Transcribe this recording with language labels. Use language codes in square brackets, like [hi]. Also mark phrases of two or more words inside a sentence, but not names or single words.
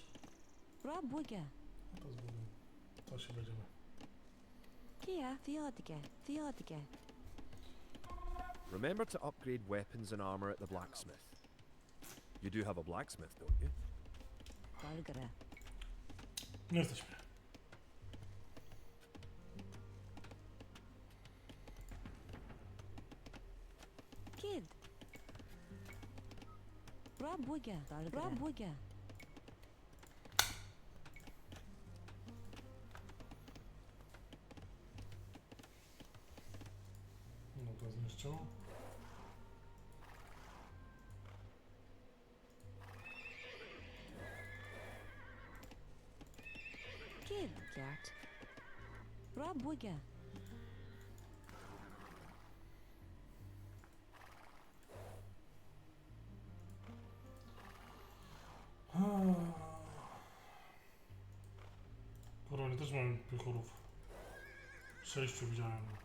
[sv] Bra bugga. [pl] To zbuduję. To się będziemy. Kia. Fjedige. Fjedige. [en] Remember to upgrade weapons and armor at the blacksmith. You do have a blacksmith, don't you? Valgara. [pl] Nie jesteśmy. Kid. [sv] Bra bugga. Bra bugga. [pl] No to zniszczyło. Kid. Kjart. [sv] Bra bugga. [pl] Kurwa, oni też mają piechurów. 6 widziałem.